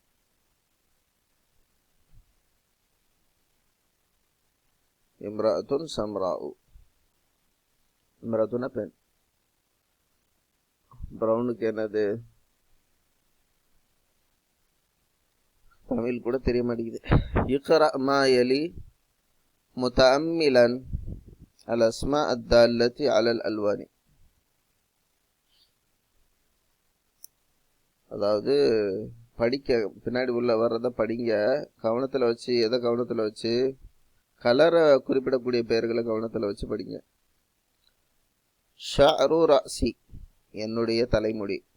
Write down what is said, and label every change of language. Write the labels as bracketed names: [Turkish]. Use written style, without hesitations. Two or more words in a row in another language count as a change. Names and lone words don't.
[Arabic] امرأة سمراء, [Tamil] இம்ராஅத்துன்னா பெண். பிரவுனுக்கு என்னது தமிழ் கூட தெரிய மாட்டேங்குது. [Arabic] اقرأ ما يلي متأملا الأسماء الدالة على الألوان. [Tamil] அதாவது படிக்க பின்னாடி உள்ள வர்றதை படிங்க, கவனத்தில் வச்சு. எதை கவனத்தில் வச்சு? கலரை குறிப்பிடக்கூடிய பெயர்களை கவனத்தில் வச்சு படிங்க. [Arabic] شعر رأسي, [Tamil] என்னுடைய தலைமுடி.